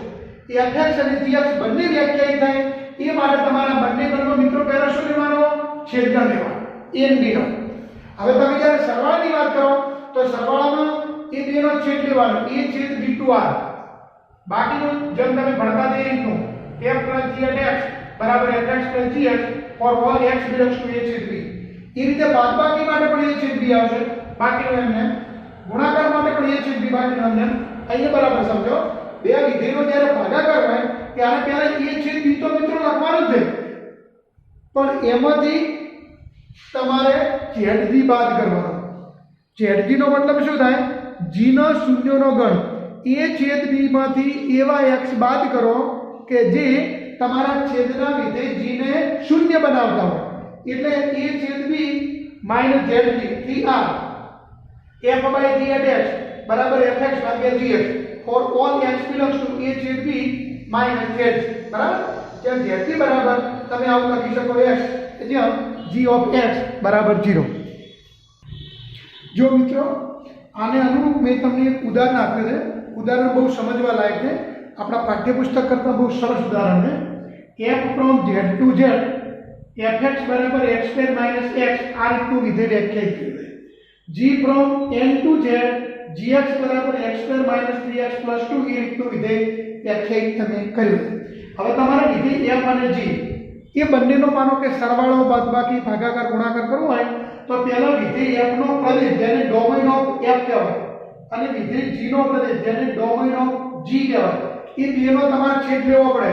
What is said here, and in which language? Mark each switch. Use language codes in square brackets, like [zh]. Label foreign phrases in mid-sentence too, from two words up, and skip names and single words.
[gu] fx અને gx બંને વ્યાખ્યાયિત થાય એ માટે તમારા બંને ગણનો મિત્રો પહેલા શું લેવાનો? છેદગણ લેવાનો, a અને b નો. હવે તમે જ્યારે સરવાળાની વાત કરો તો સરવાળામાં એ બેનો છેદ લેવાનો, a છેદ b to r. બાકીનું જેમ તમે ભણતા તે રીતનું [en] f plus g at x બરાબર fx plus gx for all x belongs to a છેદ b. [gu] એ રીતે બાદબાકી માટે પણ a છેદ b આવશે, બાકીનું એમને. ગુણાકાર માટે પણ a છેદ b, બાકીનું એમને. અહીંયા બરાબર સમજો. બે વિધેયનો જ્યારે ભાગાકાર હોય ત્યારે પહેલા a છેદ b તો મિત્રો લખવાનું જ છે, પણ એમાંથી તમારે zg બાદ કરવાનો. zg નો મતલબ શું થાય? g નો શૂન્યનો ગણ. a છેદ b માંથી એવા x બાદ કરો કે જે તમારા છેદના વિધેય g ને શૂન્ય બનાવતા હોય. એટલે a છેદ b માઈનસ zg 3r [en] f by g at x [gu] બરાબર fx ભાગ્યા gx [en] for all x belongs to a [gu] છેદ b માઈનસ zg બરાબર. જ્યાં zg બરાબર તમે આવું લખી શકો x જ્યાં [en] g of x [gu] બરાબર 0. જો મિત્રો આને અનુરૂપ મેં તમને એક ઉદાહરણ આપ્યું છે. ઉદાહરણ બહુ સમજવા લાયક છે. આપણા પાઠ્યપુસ્તક કરતાં બહુ સરસ ઉદાહરણ છે. [en] f from z to z [gu] fx બરાબર x² માઈનસ x આ રીતનું વિધેય વ્યાખ્યાયિત કર્યું છે. [en] g from n to z [gu] gx બરાબર x² માઈનસ 3x પ્લસ 2 એ રીતનું વિધેય વ્યાખ્યાયિત તમે કર્યું છે. હવે તમારે વિધેય f અને g એ બંનેનો માનો કે સરવાળો બાદબાકી ભાગાકાર ગુણાકાર કરવો હોય તો પહેલા વિધેય f નો પ્રદેશ જેને [en] domain of f [gu] કહેવાય અને વિધેય g નો પ્રદેશ જેને [en] domain of g [gu] કહેવાય એ બેનો તમારે છેદ લેવો પડે.